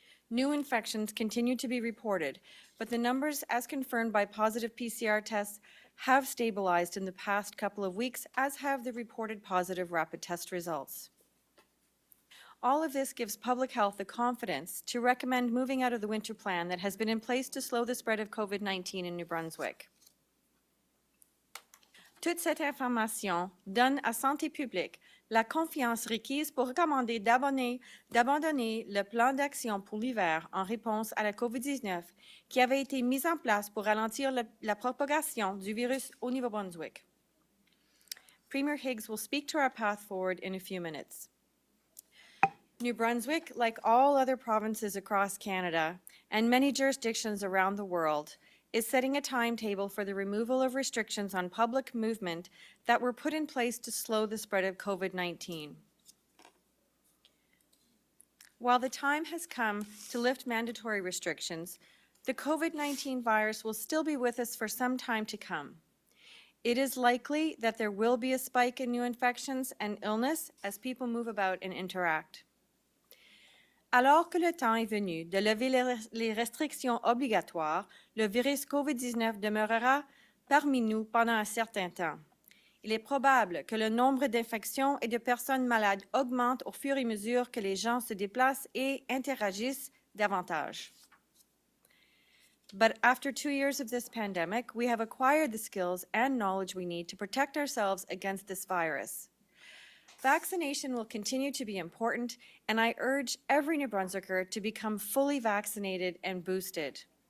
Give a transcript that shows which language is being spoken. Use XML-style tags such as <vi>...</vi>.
<en>New infections continue to be reported, but the numbers, as confirmed by positive PCR tests, have stabilized in the past couple of weeks, as have the reported positive rapid test results. All of this gives public health the confidence to recommend moving out of the winter plan that has been in place to slow the spread of COVID-19 in New Brunswick.</en> <fr>Toute cette information donne à Santé publique la confiance requise pour recommander d'abandonner le plan d'action pour l'hiver en réponse à la COVID-19 qui avait été mis en place pour ralentir la propagation du virus au Nouveau-Brunswick.</fr> <en>Premier Higgs will speak to our path forward in a few minutes. New Brunswick, like all other provinces across Canada and many jurisdictions around the world, is setting a timetable for the removal of restrictions on public movement that were put in place to slow the spread of COVID-19. While the time has come to lift mandatory restrictions, the COVID-19 virus will still be with us for some time to come. It is likely that there will be a spike in new infections and illness as people move about and interact.</en> <fr>Alors que le temps est venu de lever les restrictions obligatoires, le virus COVID-19 demeurera parmi nous pendant un certain temps. Il est probable que le nombre d'infections et de personnes malades augmente au fur et à mesure que les gens se déplacent et interagissent davantage.</fr> <en>But after 2 years of this pandemic, we have acquired the skills and knowledge we need to protect ourselves against this virus. Vaccination will continue to be important, and I urge every New Brunswicker to become fully vaccinated and boosted.</en>